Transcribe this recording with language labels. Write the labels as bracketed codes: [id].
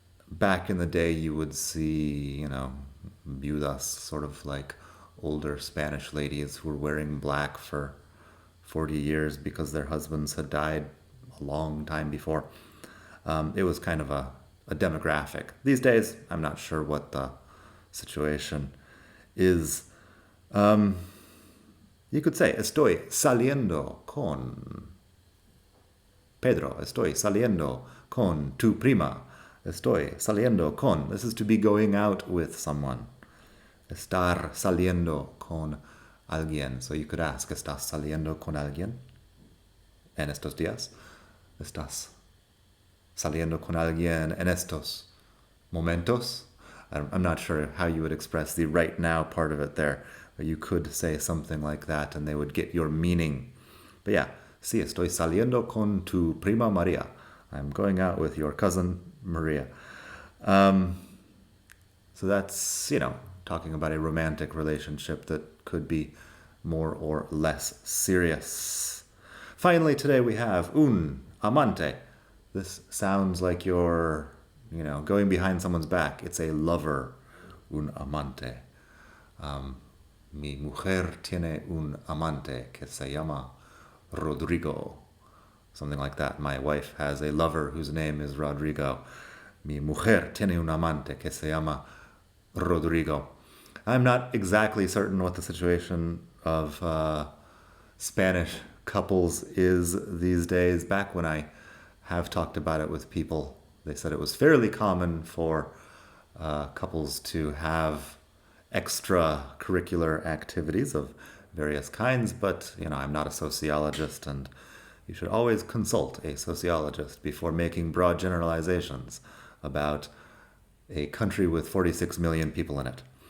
[en] Back in the day, you would see, viudas, sort of like older Spanish ladies who were wearing black for 40 years because their husbands had died a long time before. It was kind of a demographic. These days, I'm not sure what the situation is. You could say, [es] estoy saliendo con Pedro, estoy saliendo con tu prima, estoy saliendo con. [en] This is to be going out with someone. [es] Estar saliendo con alguien. [en] So you could ask, [es] ¿estás saliendo con alguien en estos días? ¿Estás saliendo con alguien en estos momentos? [en] I'm not sure how you would express the right now part of it there, but you could say something like that and they would get your meaning. But yeah, [es] sí, estoy saliendo con tu prima Maria. [en] I'm going out with your cousin Maria. So that's, talking about a romantic relationship that could be more or less serious. Finally, today we have un amante. This sounds like you're, going behind someone's back. It's a lover, un amante. [es] Mi mujer tiene un amante que se llama Rodrigo. [en] Something like that. My wife has a lover whose name is Rodrigo. [es] Mi mujer tiene un amante que se llama Rodrigo. [en] I'm not exactly certain what the situation of Spanish couples is these days. Back when I have talked about it with people, they said it was fairly common for couples to have extracurricular activities of various kinds, but I'm not a sociologist, and you should always consult a sociologist before making broad generalizations about a country with 46 million people in it.